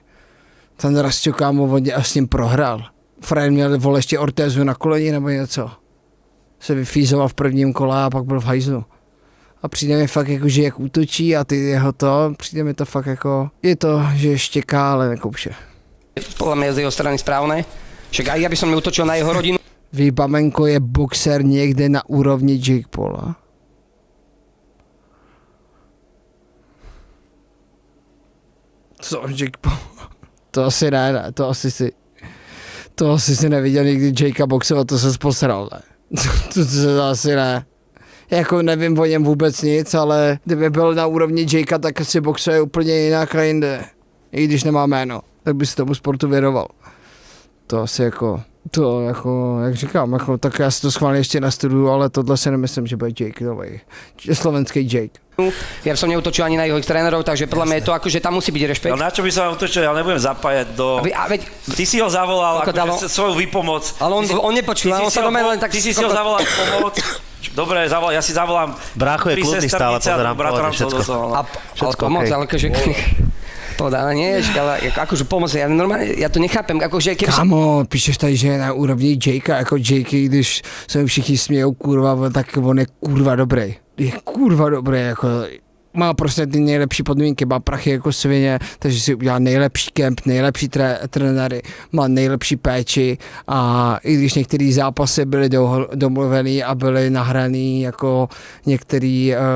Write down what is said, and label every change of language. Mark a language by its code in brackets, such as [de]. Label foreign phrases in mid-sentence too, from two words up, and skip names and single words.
[cs] Ten Rastio, kámo, on s ním prohrál. Fren měl, vole, ještě Ortézu na koleni nebo něco. Se vyfízoval v prvním kole a pak byl v hajzlu. A přijde mi fakt jako, že jak útočí a ty jeho to, přijde mi to fakt jako, je to, že štěká, ale nekouše. [sk] Podľa mňa z jeho strany správne. Však aj ja by som neútočil na jeho rodinu. [cs] Bamenko je boxer někde na úrovni Jake Paula. Co, Jake Paul? To asi ne, to asi si neviděl nikdy Jakea boxovat, to se posral, ne? To asi ne. Jako nevím o něm vůbec nic, ale kdyby byl na úrovni Jakea, tak asi boxuje úplně jinak a jinde. I když nemá jméno, tak by si tomu sportu věnoval. To asi jako, jak říkám, jako, tak já si to schválně ještě nastuduju, ale tohle si nemyslím, že bude Jake novej. Slovenský Jake. [sk] Ja som neutočil ani na jeho trénerov, takže podľa mňa je to ako, že tam musí byť rešpekt. No na čo by som utočil, ja nebudem zapájať do... Ty si ho zavolal akože svoju výpomoc. Ale on nepočul, on sa do mňa len tak... Ty si ho zavolal pomoc. Dobre, ja si zavolám... Brácho je kľudný stále, pozerám, všetko. Ale pomoc, ale akože... Povedal, nie, ale akože pomoc, ja normálne, ja to nechápem, akože... [cs] Kámo, píšeš tady, že je na úrovni Jakea, jako Jakey, když se všichni smějou, kurva, tak on je kurva dobrý. Je kurva dobrý, jako má prostě ty nejlepší podmínky, má prachy jako svině, takže si udělá nejlepší kemp, nejlepší trenéry, má nejlepší péči a i když některé zápasy byly domluvený a byly nahraný jako některý